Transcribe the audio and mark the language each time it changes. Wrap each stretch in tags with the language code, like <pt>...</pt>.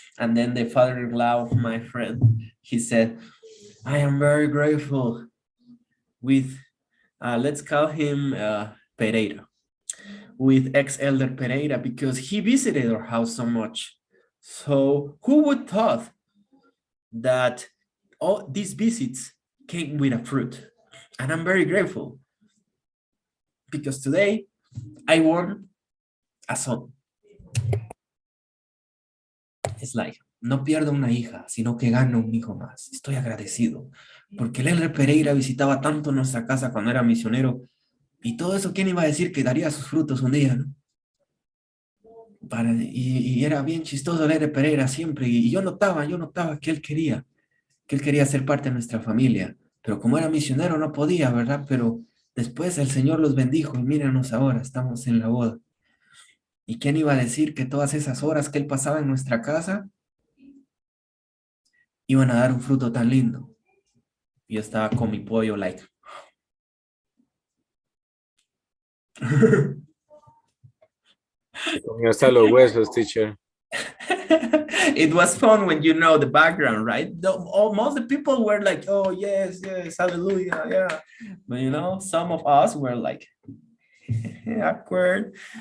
<en>And then the father-in-law of my friend, he said, I am very grateful with, let's call him Pereira, with ex-elder Pereira, because he visited our house so much. So who would thought that all these visits came with a fruit? And I'm very grateful because today I won a son. It's like,</en> <es>no pierdo una hija, sino que gano un hijo más. Estoy agradecido porque el elder Pereira visitaba tanto nuestra casa cuando era misionero y todo eso, ¿quién iba a decir que daría sus frutos un día, no? Y era bien chistoso el elder Pereira siempre y yo notaba que él quería ser parte de nuestra familia, pero como era misionero no podía, ¿verdad? Pero Después el Señor los bendijo y míranos ahora, estamos en la boda. ¿Y quién iba a decir que todas esas horas que Él pasaba en nuestra casa iban a dar un fruto tan lindo? Yo estaba con mi pollo, like. Comió hasta los huesos, teacher.</es> <en>It was fun when you know the background, right? Most of the people were like, oh, yes, yes, hallelujah, yeah. But you know, some of us were like, awkward.</en>